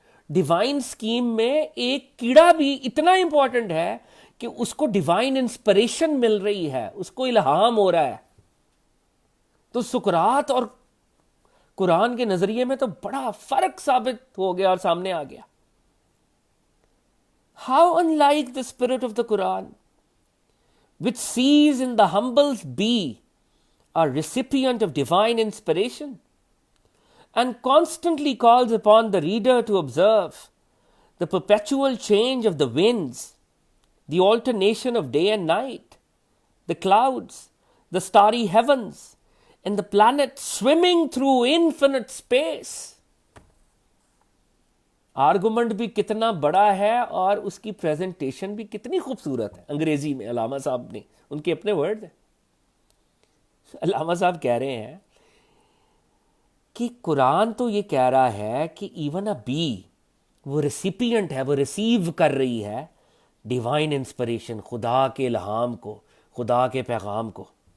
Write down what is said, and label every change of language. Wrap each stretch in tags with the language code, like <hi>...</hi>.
<hi>Divine scheme में एक कीड़ा भी इतना इंपॉर्टेंट है कि उसको डिवाइन इंस्पिरेशन मिल रही है, उसको इल्हाम हो रहा है। तो सुकरात और कुरान के नजरिए में तो बड़ा फर्क साबित हो गया और सामने आ गया।</hi> <en>How unlike the spirit of the Quran which sees in the humble bee a recipient of divine inspiration and constantly calls upon the reader to observe the perpetual change of the winds, the alternation of day and night, the clouds, the starry heavens, and the planets swimming through infinite space.</en> <hi>Argument भी कितना बड़ा है और उसकी presentation भी कितनी खूबसूरत है। अंग्रेजी में अल्लामा साहब ने, उनके अपने वर्ड हैं। अल्लामा साहब कह रहे हैं कि कुरान तो ये कह रहा है कि</hi> <en>even a bee,</en> <hi>वो रेसिपिएंट है, वो रिसीव कर रही है डिवाइन इंस्पिरेशन, खुदा के इल्हाम को, खुदा के पैगाम को।</hi>